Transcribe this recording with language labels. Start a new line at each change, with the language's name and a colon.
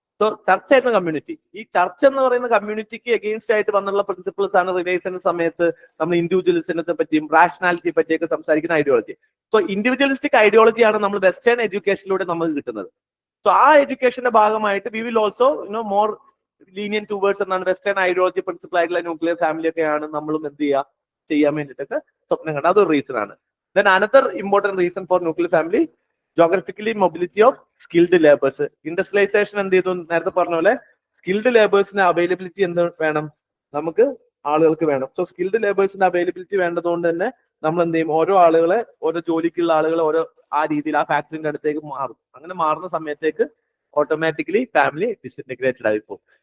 Malayalam: So ചർച്ച ആയിരുന്നു community. ഈ ചർച്ച എന്ന് പറയുന്ന കമ്മ്യൂണിറ്റിക്ക് എഗെയിൻസ്റ്റ് ആയിട്ട് വന്നുള്ള പ്രിൻസിപ്പിൾസ് ആണ് റിനൈസൻസ് സമയത്ത് നമ്മൾ ഇൻഡിവിജ്വലിസത്തെ പറ്റിയും റാഷണാലിറ്റിയെ പറ്റിയൊക്കെ സംസാരിക്കുന്ന ഐഡിയോളജി. സോ ഇൻഡിവിജ്വലിസ്റ്റിക് ഐഡിയോളജിയാണ് നമ്മൾ വെസ്റ്റേൺ എഡ്യൂക്കേഷനിലൂടെ നമുക്ക് കിട്ടുന്നത്. സോ ആ എഡ്യൂക്കേഷന്റെ ഭാഗമായിട്ട്
English: we will also more leaning towards
Malayalam: എന്നാണ് വെസ്റ്റേൺ ഐഡിയോളജി പ്രിൻസിപ്പിൾ ആയിട്ടുള്ള ന്യൂക്ലിയർ ഫാമിലി ഒക്കെയാണ് നമ്മളും എന്ത് ചെയ്യാൻ വേണ്ടിയിട്ടൊക്കെ സ്വപ്നം കണ്ടത്. അതൊരു റീസൺ ആണ്.
English: Then another important reason for nuclear family, geographically mobility of skilled laborers.
Malayalam: Industrialization എന്ത് ചെയ്തു? നേരത്തെ പറഞ്ഞ പോലെ സ്കിൽഡ് ലേബേഴ്സിന്റെ അവൈലബിലിറ്റി എന്ത് വേണം? നമുക്ക് ആളുകൾക്ക് വേണം. സോ സ്കിൽഡ് ലേബേഴ്സിന്റെ അവൈലബിലിറ്റി വേണ്ടതുകൊണ്ട് തന്നെ നമ്മൾ എന്ത് ചെയ്യും? ഓരോ ആളുകളെ, ഓരോ ജോലിക്കുള്ള ആളുകളെ ഓരോ ആ രീതിയിൽ ആ ഫാക്ടറിന്റെ അടുത്തേക്ക് മാറും. അങ്ങനെ മാറുന്ന സമയത്തേക്ക് ഓട്ടോമാറ്റിക്കലി ഫാമിലി ഡിസിന്റഗ്രേറ്റഡ് ആയി പോകും.